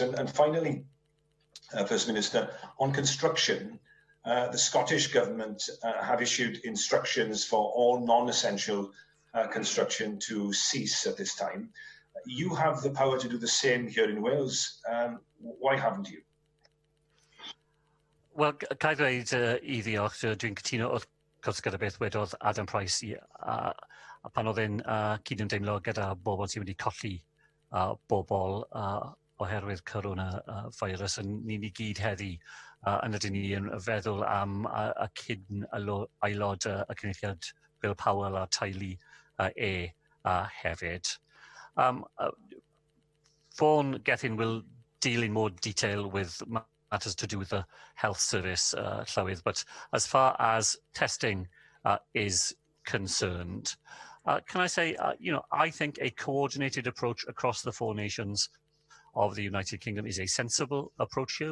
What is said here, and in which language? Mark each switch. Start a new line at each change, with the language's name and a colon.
English: And finally, First Minister, on construction, the Scottish Government have issued instructions for all non-essential construction to cease at this time. You have the power to do the same here in Wales. Why haven't you?
Welsh: Wel, ga I ddweud I ddiolch, dwi'n cytuno wrth gwrs gyda beth wedodd Adam Price pan oedd e'n cydymdeimlo gyda bobl sydd wedi colli bobl oherwydd Coronafeirws, ni'n I gyd heddi yn ydyn ni yn feddwl am y cyn-aelod y Cynulliad Bill Powell a teulu hefyd.
English: Fawn Gethin will deal in more detail with matters to do with the health service, Llywydd, but as far as testing is concerned, can I say, I think a coordinated approach across the 4 nations of the United Kingdom is a sensible approach here.